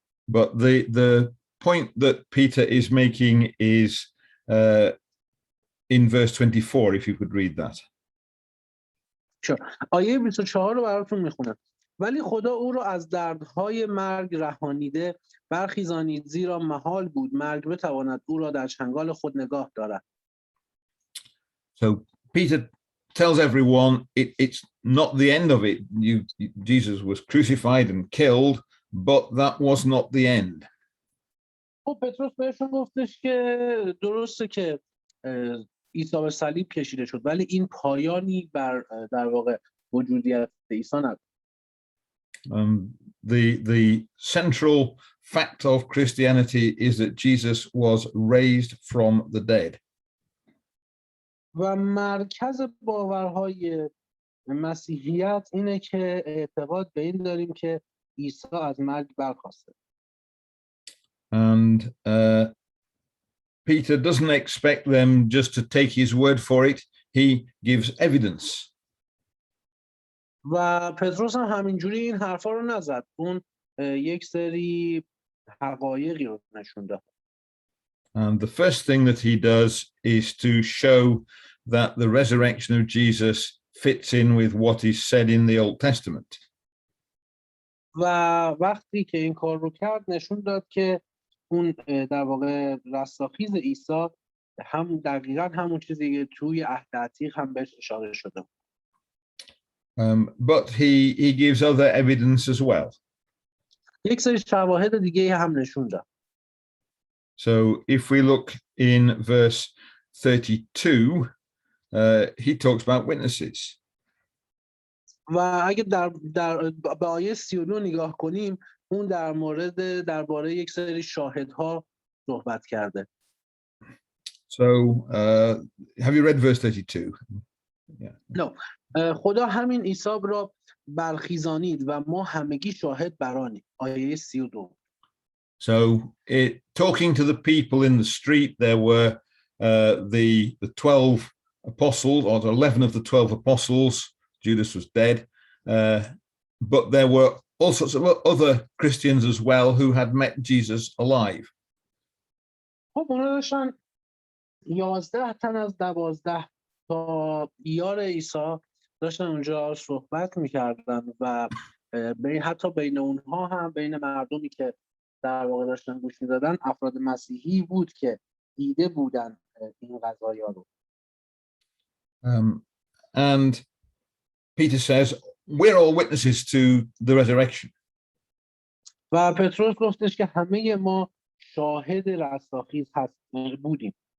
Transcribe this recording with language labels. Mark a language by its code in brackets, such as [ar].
[en] But the point that Peter is making is in verse 24, if you could read that. [fa] آیه 24 رو براتون میخونم. ولی خدا او را از دردهای مرگ رهانیده برخیزانید، زیرا محال بود مرگ بتواند او را در چنگال خود نگاه دارد. [en] So Peter tells everyone it's not the end of it. Jesus was crucified and killed, but that was not the end. [fa] خب پتروس بهشون گفتش که درسته که عیسی به صلیب کشیده شد، ولی این پایانی بر در واقع وجودیت عیسی نداره. [en] The central fact of Christianity is that Jesus was raised from the dead. [fa] و مرکز باورهای مسیحیت اینه که اعتقاد به این داریم که عیسی از مرگ برخاسته. [en] And Peter doesn't expect them just to take his word for it. He gives evidence. [fa] و پتروس هم همینجوری این حرفا رو نزد. اون یک سری حقایقی رو نشون داد. [en] And the first thing that he does is to show that the resurrection of Jesus fits in with what is said in the Old Testament. [fa] و وقتی که این کار رو کرد نشون داد که اون در واقع رستاخیز عیسی هم دقیقاً همون چیزی که توی عهد عتیق هم بهش اشاره شده. [en] But he gives other evidence as well. [fa] یک سری شواهد دیگه هم نشون داد. [en] So if we look in verse 32, he talks about witnesses. [fa] و اگه در به آیه 32 نگاه کنیم، اون درباره یک سری شاهدها صحبت کرده. [en] So have you read verse 32? Yeah. No. [fa] خدا همین عیسی را برخیزانید و ما همگی شاهد بر آنیم. آیه 32. [en] So talking to the people in the street, there were the 12 apostles, or 11 of the 12 apostles. Judas was dead, but there were all sorts of other Christians as well who had met Jesus alive. [fa] خب اونا داشتن 11 تن از 12 تا یار عیسی داشتن اونجا صحبت میکردن و حتی بین اونها هم بین مردمی که در واقع داشتن گوش میدادن افراد مسیحی بود که دیده بودن این قضایا رو. [en] And Peter says, we're all witnesses to the resurrection. [fa] و پتروس گفتش که همه ما شاهد رستاخیز بودیم.